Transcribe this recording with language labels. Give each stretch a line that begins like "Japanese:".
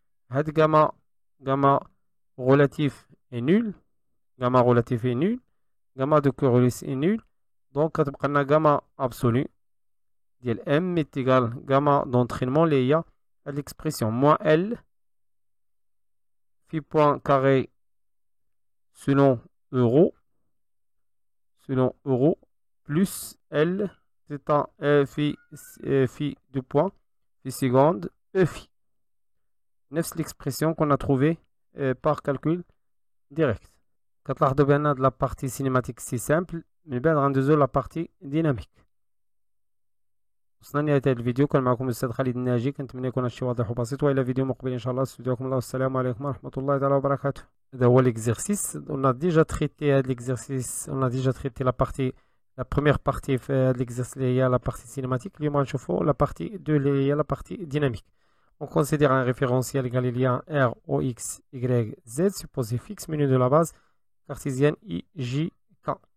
Arabic: Had
French: gamma relatif est nul, gamma relatif est nul, gamma de Coriolis est nul, donc on a gamma absolu de M est égal gamma d'entraînement lié à l'expression moins L phi point carré selon euro plus L c'est un phi de point phi seconde E phi. C'est l'expression qu'on a trouvée par calcul direct.
Arabic: كتلاحظوا بأن هاد
French: la partie cinématique
Arabic: سي سامبل، من بعد غندوزو
French: la partie dynamique.
Arabic: وصلنا لنهاية هذا الفيديو. كان معكم الأستاذ خالد الناجي، كنتمنى يكون هادشي واضح وبسيط، وإلى فيديو مقبل إن شاء الله. استودعكم الله والسلام عليكم ورحمة الله تعالى وبركاته. هذا هو l'exercice.
French: On a déjà traité
Arabic: هاد
French: l'exercice، on a déjà traité la première partie
Arabic: في هاد
French: l'exercice
Arabic: اللي هي
French: la partie cinématique.
Arabic: اليوم غنشوفو
French: la partie 2
Arabic: اللي هي
French: la partie dynamique. On considère un référentiel galiléen R, O, X, Y, Z, supposé fixe, menu de la base cartésienne I, J, K.